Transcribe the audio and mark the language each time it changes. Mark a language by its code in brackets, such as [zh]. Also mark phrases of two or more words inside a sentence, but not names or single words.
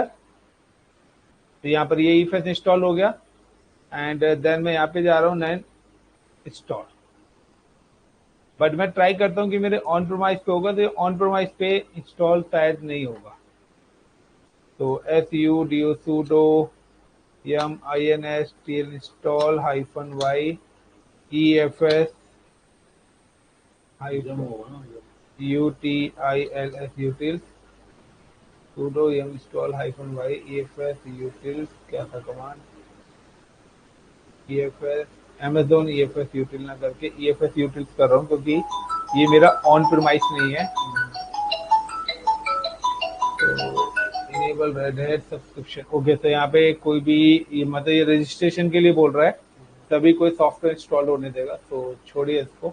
[hi] तो यहाँ पर ये EFS इंस्टॉल हो गया [en] and then [hi] मैं यहाँ पे जा रहा हूँ नैन इंस्टॉल। बट मैं ट्राई करता हूँ कि मेरे [en] on promise [hi] पे होगा, तो [en] on promise [hi] पे इंस्टॉल शायद नहीं होगा। [en] तो sudo yum install -y EFS utils utils sudo yum install -y EFS utils, [hi] क्या था कमांड, EFS Amazon EFS util ना करके EFS utils कर रहा हूँ, क्योंकि ये मेरा [en] on premise [hi] नहीं है। [en] तो enable Red Hat subscription, okay. [hi] तो यहाँ पे कोई भी मतलब ये रजिस्ट्रेशन के लिए बोल रहा है, तभी कोई [en] software install [hi] होने देगा, तो छोड़िए इसको।